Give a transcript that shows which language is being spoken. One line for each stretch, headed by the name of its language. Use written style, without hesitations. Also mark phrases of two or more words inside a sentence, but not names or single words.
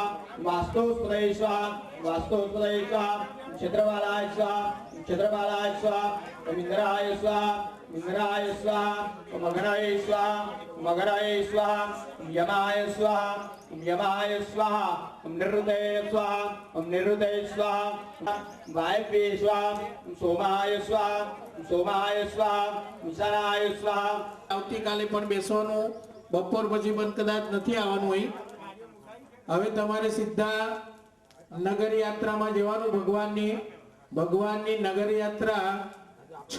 Sanskrit: वास्तुस्त्रय स्वाहा वास्तुस्त्रय स्वाहा क्षेत्रवालाय स्वाहा क्षेत्रवालाय स्वाहा इंद्राय स्वाहा इंद्राय स्वाहा मगराय स्वाहा मगराय स्वाहा यमाय स्वाहा यमाय स्वाहा निरुदय स्वाहा निरुदय स्वाहा वायव्ये स्वाहा सोमाय स्वाहा सोमाय स्वाहा ईशानाय स्वाहा
Gujarati: આવતીકાલે પણ બેસવાનું બપોર પછી પણ કદાચ નથી આવવાનું હોય હવે તમારે સીધા નગર યાત્રામાં જવાનું ભગવાનની નગર યાત્રા 6